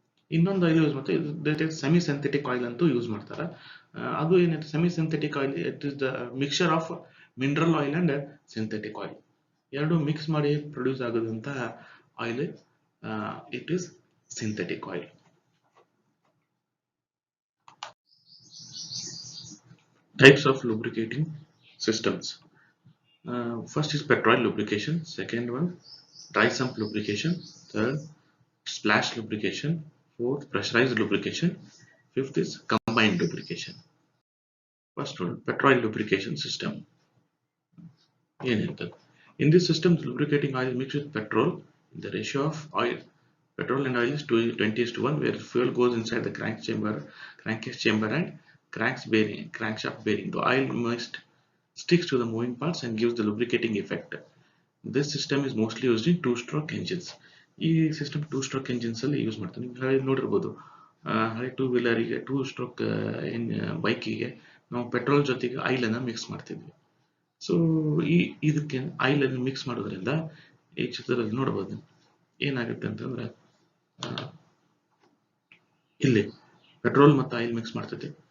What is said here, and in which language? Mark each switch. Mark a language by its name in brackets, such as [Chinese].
[Kannada] ಇನ್ನೊಂದು oil use ಮಾಡ್ತಾರೆ semi synthetic oil ಅಂತೂ ಯೂಸ್ ಮಾಡ್ತಾರೆ. ಅದು ಏನೈತೆ [English] Semi synthetic oil, it is the mixture of mineral oil and synthetic oil. [Kannada] ಎರಡು ಮಿಕ್ಸ್ ಮಾಡಿ produce ಆಗೋದಂತಹ oil [English] It is synthetic oil. Types of lubricating systems. First is petroleum lubrication, second one dry sump lubrication, third splash lubrication, fourth pressurized lubrication, fifth is combined lubrication. First one, petroleum lubrication system. In this system, the lubricating oil is mixed with petrol. The ratio of petrol and oil is 20:1, where fuel goes inside the crankcase chamber and crankshaft bearing. The oil mixed sticks to the moving parts and gives the lubricating effect. This system is mostly used in two-stroke engines. [Kannada] ಈ system two stroke engines ಅಲ್ಲಿ use ಮಾಡ್ತಾರೆ. ನೀವು ನೋಡಿರ್ಬೋದು ಹಳೆ two ವೀಲರಿಗೆ 2 stroke ಬೈಕಿಗೆ ನಾವು petrol ಜೊತೆಗೆ ಆಯಿಲನ್ನು ಮಿಕ್ಸ್ ಮಾಡ್ತಿದ್ವಿ. ಸೊ ಇದಕ್ಕೆ ಆಯಿಲನ್ನು ಮಿಕ್ಸ್ ಮಾಡೋದ್ರಿಂದ ಈ ಚಿತ್ರದಲ್ಲಿ ನೋಡ್ಬೋದು ಏನಾಗುತ್ತೆ ಅಂತಂದ್ರೆ ಇಲ್ಲಿ ಪೆಟ್ರೋಲ್ ಮತ್ತು ಆಯಿಲ್ ಮಿಕ್ಸ್ ಮಾಡ್ತೈತಿ.